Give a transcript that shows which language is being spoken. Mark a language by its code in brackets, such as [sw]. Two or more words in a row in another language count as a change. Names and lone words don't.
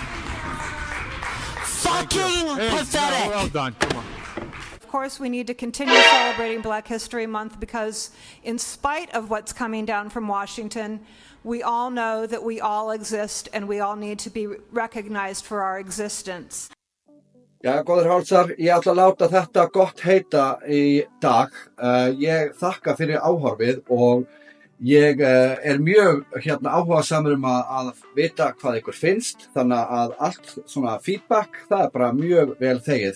[en] Fucking pathetic! No, we're all done. Come on. Of course, we need to continue celebrating Black History Month because in spite of what's coming down from Washington, we all know that we all exist and we all need to be recognized for our existence. [is] Já, góðir hálsar, ég ætla að láta þetta gott heita í dag. Ég þakka fyrir áhorfið og ég mjög áhugasamur að vita hvað ykkur finnst, þannig að allt svona feedback, það bara mjög vel þegið.